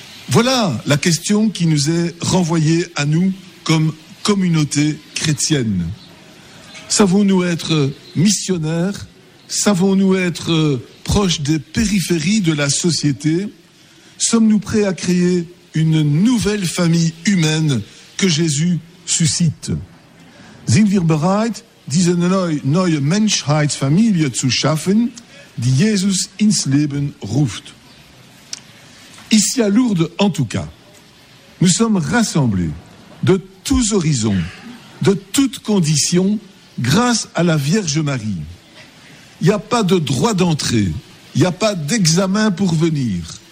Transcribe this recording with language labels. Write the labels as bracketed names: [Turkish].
[French] Voilà la question qui nous est renvoyée à nous comme communauté chrétienne. Savons-nous être missionnaires? Savons-nous être proches des périphéries de la société? Sommes-nous prêts à créer une nouvelle famille humaine que Jésus suscite? [German] Sind wir bereit, diese neue Menschheitsfamilie zu schaffen, die Jesus ins Leben ruft? [French] Ici à Lourdes, en tout cas, nous sommes rassemblés de tous horizons, de toutes conditions, grâce à la Vierge Marie. Il n'y a pas de droit d'entrée, il n'y a pas d'examen pour venir.